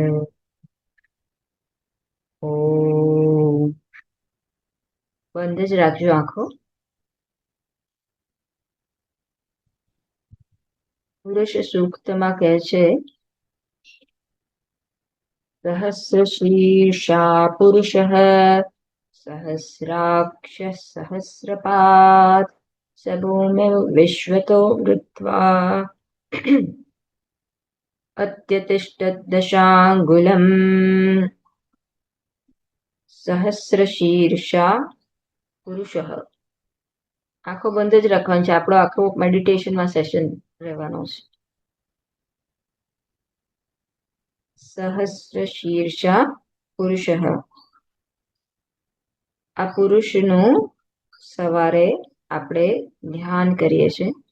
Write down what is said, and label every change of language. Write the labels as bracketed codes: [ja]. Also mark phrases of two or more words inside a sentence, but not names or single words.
[gu] ઓમ બંધ જ રાખજો આંખો. પુરુષ સૂક્તમાં કહે છે [sa] सहस्रशीर्षा पुरुषः सहस्राक्ष सहस्रपात् स भूमिं विश्वतो वृत्वा अत्यतिष्ठद्दशाङ्गुलम् सहस्रशीर्षा પુરુષઃ. [gu] આંખો બંધ જ રાખવાની છે. આપણો આખો [en] meditation session [gu] રહેવાનો છે. [sa] સહસ્રશીર્ષા પુરુષઃ. [gu] આ પુરુષનું સવારે આપણે ધ્યાન કરીએ છીએ.